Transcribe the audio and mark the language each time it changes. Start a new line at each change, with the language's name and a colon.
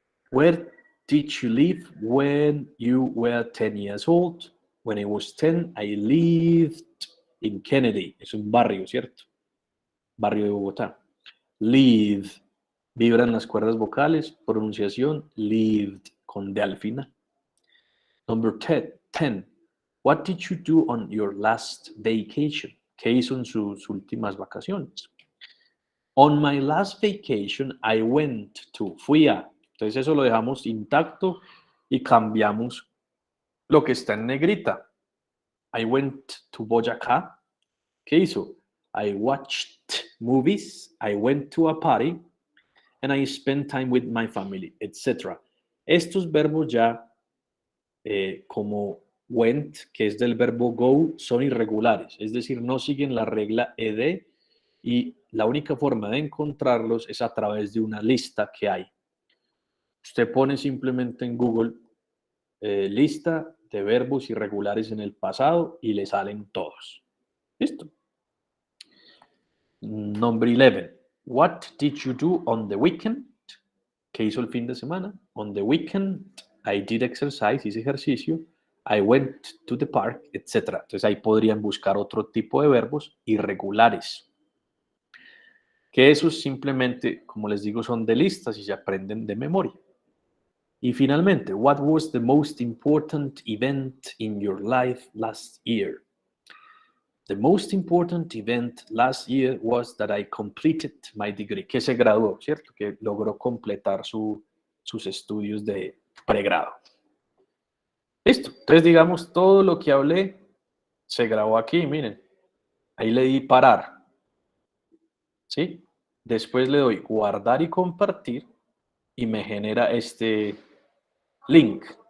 English: Where did you live when you were 10 years old? When I was 10, I lived in Kennedy.
Spanish: Es un barrio, ¿cierto? Barrio de Bogotá. Live. Vibran las cuerdas vocales. Pronunciación. Lived. Con D al final. Number 10.
English: What did you do on your last vacation?
Spanish: ¿Qué hizo en sus últimas vacaciones?
English: On my last vacation, I went to.
Spanish: Fui a. Entonces eso lo dejamos intacto y cambiamos lo que está en negrita.
English: I went to Boyacá. ¿Qué hizo? I watched movies. I went to a party. And I spent time with my family, etc.
Spanish: Estos verbos ya, como went, que es del verbo go, son irregulares. Es decir, no siguen la regla ed y la única forma de encontrarlos es a través de una lista que hay. Usted pone simplemente en Google lista de verbos irregulares en el pasado y le salen todos. ¿Listo? Number 11.
English: What did you do on the weekend?
Spanish: ¿Qué hizo el fin de semana? On the weekend, I did exercise, hice ejercicio. I went to the park, etc. Entonces ahí podrían buscar otro tipo de verbos irregulares. Que esos simplemente, como les digo, son de listas y se aprenden de memoria.
English: Y finalmente, what was the most important event in your life last year? The most important event last year was that I completed my degree.
Spanish: Que se graduó, ¿cierto? Que logró completar sus estudios de pregrado. Listo. Entonces, digamos, todo lo que hablé se grabó aquí, miren. Ahí le di parar. ¿Sí? Después le doy guardar y compartir y me genera este link.